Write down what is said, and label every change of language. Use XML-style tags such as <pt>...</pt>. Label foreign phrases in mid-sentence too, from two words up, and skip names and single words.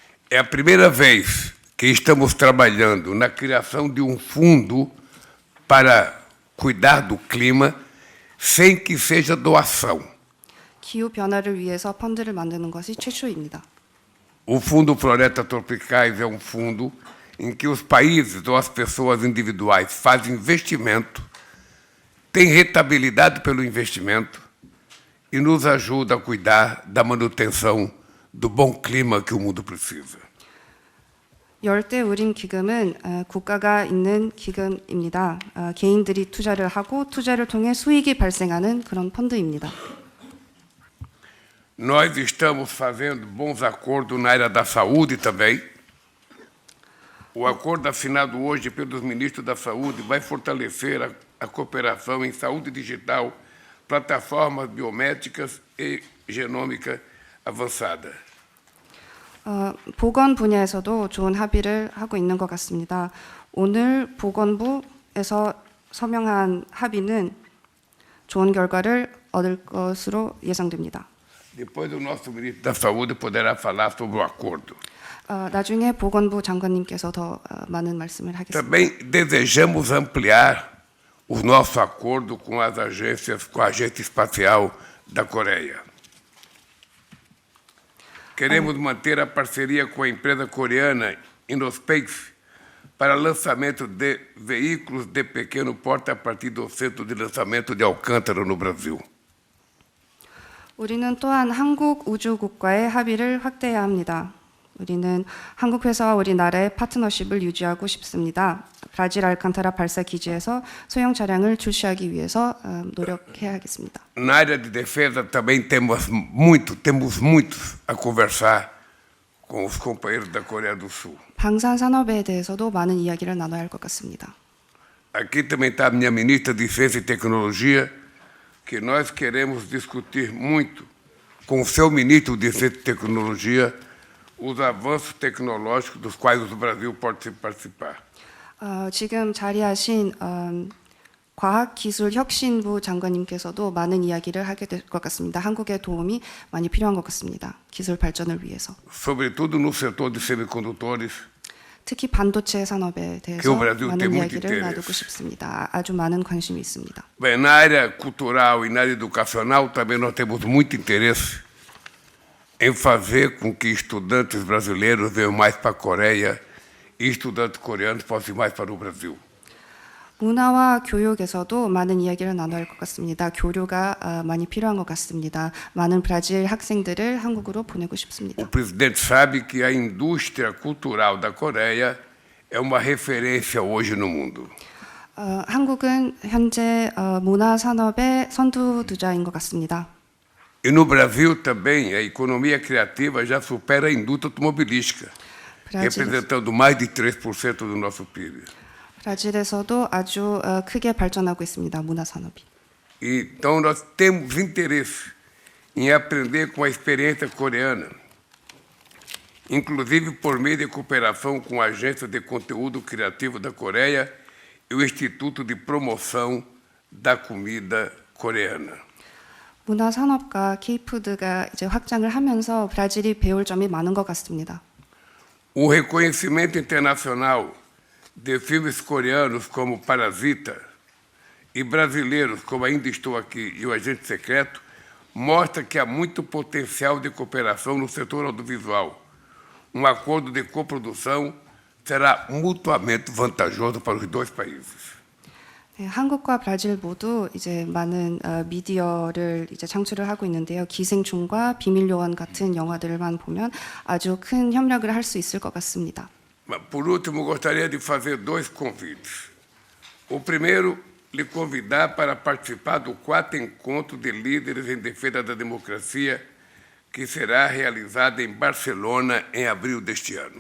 <pt>É a primeira vez que estamos trabalhando na criação de um fundo para cuidar do clima sem que seja doação.</pt> <ko>기후 변화를 위해서 펀드를 만드는 것이 최초입니다.</ko> <pt>O Fundo Floresta Tropicais é um fundo em que os países ou as pessoas individuais fazem investimento, têm rentabilidade pelo investimento e nos ajuda a cuidar da manutenção do bom clima que o mundo precisa.</pt> <ko>열대 우림 기금은 국가가 있는 기금입니다. 개인들이 투자를 하고 투자를 통해 수익이 발생하는 그런 펀드입니다.</ko> <pt>Nós estamos fazendo bons acordos na área da saúde também. O acordo assinado hoje pelos ministros da Saúde vai fortalecer a cooperação em saúde digital, plataformas biométricas e genômica avançada.</pt> <ko>보건 분야에서도 좋은 합의를 하고 있는 것 같습니다. 오늘 보건부에서 서명한 합의는 좋은 결과를 얻을 것으로 예상됩니다.</ko> <pt>Depois o nosso ministro da Saúde poderá falar sobre o acordo.</pt> <ko>나중에 보건부 장관님께서 더 많은 말씀을 하겠습니다.</ko> <pt>Também desejamos ampliar o nosso acordo com as agências, com a Agência Espacial da Coreia. Queremos manter a parceria com a empresa coreana Innospace para lançamento de veículos de pequeno porte a partir do centro de lançamento de Alcântara, no Brasil.</pt> <ko>우리는 또한 한국 우주국과의 합의를 확대해야 합니다. 우리는 한국 회사와 우리나라의 파트너십을 유지하고 싶습니다. 브라질 알칸타라 발사 기지에서 소형 차량을 출시하기 위해서 노력해야겠습니다.</ko> <pt>Na área de defesa também temos muito a conversar com os companheiros da Coreia do Sul.</pt> <ko>방산 산업에 대해서도 많은 이야기를 나눠야 할 것 같습니다.</ko> <pt>Aqui também está a minha ministra de Ciência e Tecnologia, que nós queremos discutir muito com o seu ministro de Ciência e Tecnologia os avanços tecnológicos dos quais o Brasil pode participar.</pt> <ko>지금 자리하신 과학기술혁신부 장관님께서도 많은 이야기를 하게 될 것 같습니다. 한국의 도움이 많이 필요한 것 같습니다. 기술 발전을 위해서.</ko> <pt>Sobretudo no setor de semicondutores,</pt> <ko>특히 반도체 산업에 대해서</ko> <pt>que o Brasil tem</pt> <ko>많은</ko> <pt>muito</pt> <ko>이야기를</ko> <pt>interesse.</pt> <ko>나누고 싶습니다. 아주 많은 관심이 있습니다.</ko> <pt>Bem, na área cultural e na área educacional também nós temos muito interesse em fazer com que estudantes brasileiros venham mais para a Coreia e estudantes coreanos possam ir mais para o Brasil.</pt> <ko>문화와 교육에서도 많은 이야기를 나눠야 할 것 같습니다. 교류가 많이 필요한 것 같습니다. 많은 브라질 학생들을 한국으로 보내고 싶습니다.</ko> <pt>O presidente sabe que a indústria cultural da Coreia é uma referência hoje no mundo.</pt> <ko>한국은 현재 문화 산업의 선두주자인 것 같습니다.</ko> <pt>E no Brasil também a economia criativa já supera a indústria automobilística, representando mais de 3% do nosso PIB.</pt> <ko>브라질에서도 아주 크게 발전하고 있습니다. 문화 산업이.</ko> <pt>Então nós temos interesse em aprender com a experiência coreana, inclusive por meio de cooperação com a Agência de Conteúdo Criativo da Coreia e o Instituto de Promoção da Comida Coreana.</pt> <ko>문화 산업과 K푸드가 이제 확장을 하면서 브라질이 배울 점이 많은 것 같습니다.</ko> <pt>O reconhecimento internacional de filmes coreanos como Parasita e brasileiros como Ainda Estou Aqui e O Agente Secreto mostra que há muito potencial de cooperação no setor audiovisual. Um acordo de coprodução será mutuamente vantajoso para os dois países.</pt> <ko>네, 한국과 브라질 모두 이제 많은 미디어를 이제 창출을 하고 있는데요. 기생충과 비밀요원 같은 영화들만 보면 아주 큰 협력을 할 수 있을 것 같습니다.</ko> <pt>Por último, gostaria de fazer dois convites. O primeiro, lhe convidar para participar do 4º Encontro de Líderes em Defesa da Democracia, que será realizado em Barcelona em abril deste ano.</pt>